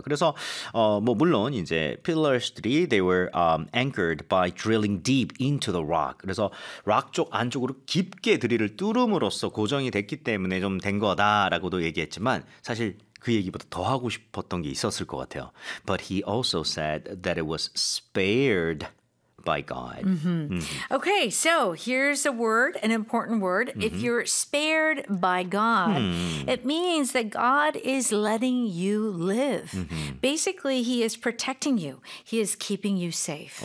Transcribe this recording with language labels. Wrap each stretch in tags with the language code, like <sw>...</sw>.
<ko>그래서 뭐 물론 이제</ko> <en>pillars들이 they were anchored by drilling deep into the rock.</en> <ko>그래서 rock 쪽 안쪽으로 깊게 드릴을 뚫음으로써 고정이 됐기 때문에 좀 된 거다라고도 얘기했지만 사실 그 얘기보다 더 하고 싶었던 게 있었을 것 같아요.</ko> <en>But he also said that it was spared by God. Mm-hmm. Mm-hmm. Okay, so here's a word, an important word. Mm-hmm. If you're spared by God, mm-hmm. it means that God is letting you live. Mm-hmm. Basically, he is protecting you. He is keeping you safe.</en>